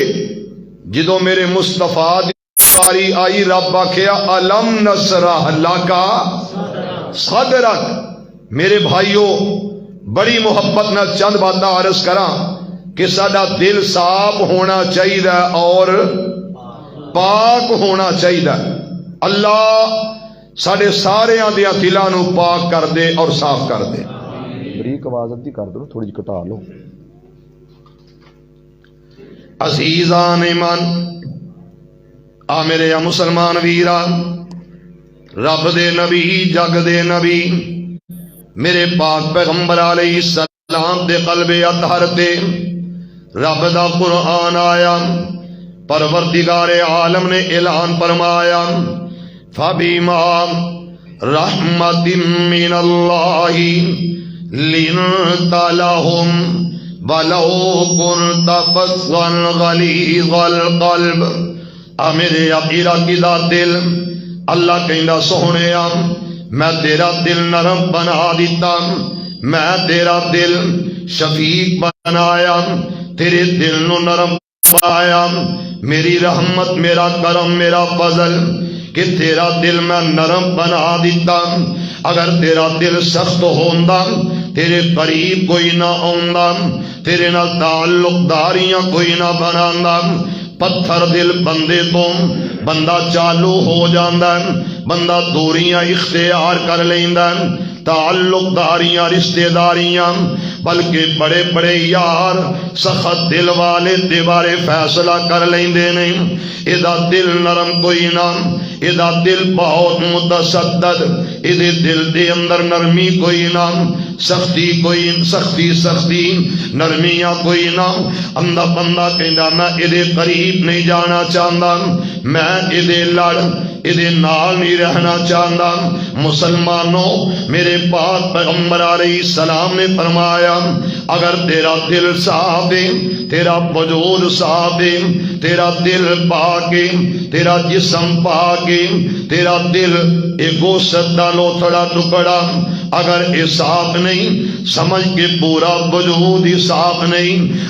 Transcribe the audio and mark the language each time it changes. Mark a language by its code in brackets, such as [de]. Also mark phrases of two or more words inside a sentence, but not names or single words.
[pa] جدو میرے مصطفیٰ ساری آئی رب آکھیا [ar] الم نشرح لک صدرک۔ [pa] میرے بھائیوں بڑی محبت نہ چند باتاں عرض کراں کہ ساڈا دل صاف ہونا چاہیے اور پاک ہونا چاہیے۔ اللہ ساڈے سارے دیاں دلاں نو پاک کر دے اور صاف کر دے۔ بریک آواز ادھی کر دو، تھوڑی جی کٹا لو۔ عزیزان ایمان، آ میرے مسلمان ویرا، رب دے نبی جگ دے نبی میرے پاک پیغمبر علیہ السلام دے قلب اطہر تے رب دا قرآن آیا۔ پروردگار عالم نے اعلان فرمایا [ar] فَبِمَا رَحْمَةٍ مِّنَ اللَّهِ لِنْتَ لَهُمْ وَلَوْ كُنْتَ فَظًّا غَلِيظَ الْقَلْبِ۔ [pa] میرے عقیدہ دا دل اللہ کہندا سونیا میں تیرا دل نرم بنا دیتا، میں تیرا دل شفیق بنایا، تیرے دل نو نرم بنایا۔ میری رحمت، میرا کرم، میرا فضل کہ تیرا دل میں نرم بنا دیتا۔ اگر تیرا دل سخت ہوندا تیرے قریب کوئی نہ آندا، تیرے نال تعلق داریاں کوئی نہ بناندا۔ پتھر دل بندے تو بندہ چالو ہو جاندا ہے، بندہ دوریاں اختیار کر لیندا ہے، تعلق داریاں رشتے داریاں، بلکہ بڑے بڑے یار سخت دل والے دے بارے فیصلہ کر لیندے نہیں۔ ادا دل نرم کوئی نہ، ادا دل بہت متشدد، ادے دل دے اندر نرمی کوئی نہ، سختی کوئی سختی نرمیاں کوئی نہ۔ اندھا بندہ کہندا میں ادے قریب نہیں جانا چاہتا، میں ادے لڑ ادے نال نہیں رہنا چاہتا۔ مسلمانوں، میرے پاک پیغمبر علیہ السلام نے فرمایا اگر تیرا دل صاف ہے، تیرا وجود صاف ہے، تیرا دل پاک ہے، تیرا جسم پاک ہے، تیرا دل ایک گوشت دا لوتھڑا ٹکڑا اگر یہ صاف نہیں، سمجھ کے پورا وجود ہی صاف نہیں۔